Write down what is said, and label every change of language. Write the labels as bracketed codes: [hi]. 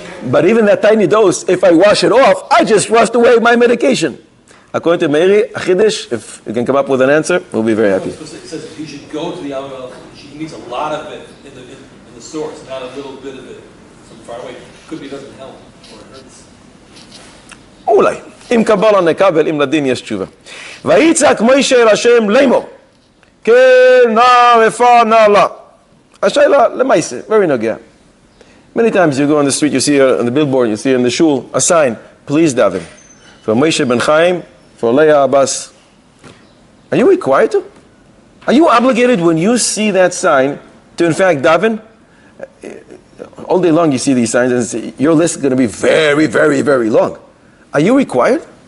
[en] But even that tiny dose, if I wash it off, I just washed away my medication. According to Meiri, Achidish, if you can come up with an answer, we'll be very happy. It says you should go to the Alma. She needs a lot of it in the source, not a little bit of it from far away. Could be it doesn't help or it hurts. [he] אולי. אם קבלה נקבל, אם לדין יש תשובה. ויצעק מוישה אל השם לאמור, כן נא רפא נא לה. השאלה למעשה, very נוגע. [en] Many times you go on the street, you see on the billboard, you see in the shul, a sign, please daven. For Moshe ben Chaim, for Leah Abbas. Are you required to? Are you obligated when you see that sign to in fact daven? All day long you see these signs and your list is going to be very, very, very long. Are you required?